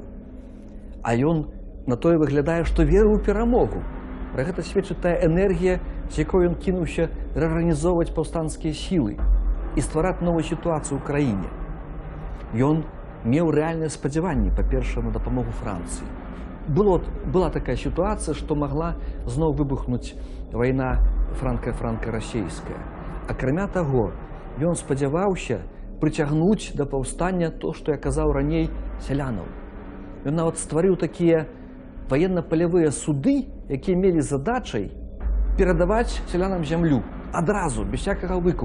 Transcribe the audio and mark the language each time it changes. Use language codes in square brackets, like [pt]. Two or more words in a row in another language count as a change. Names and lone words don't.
[be] А ён на тое выглядае, што верыў у перамогу. Пра гэта сведчыць тая энергія, з якой ён кінуўся рэарганізоўваць паўстанцкія сілы і ствараць новую сітуацыю ў краіне. Ён меў рэальнае спадзяванне, па-першае, на дапамогу Францыі. [ru] Была такая ситуация, что могла [be] зноў выбухнуць вайна франка-расійская. Акрамя таго, ён спадзяваўся прыцягнуць да паўстання то, што я казаў раней, сялянаў. Ён нават стварыў такія военно-палявыя суды, якія мелі задачай перадаваць сялянам зямлю адразу, [ru] без всякага [be] выкупу.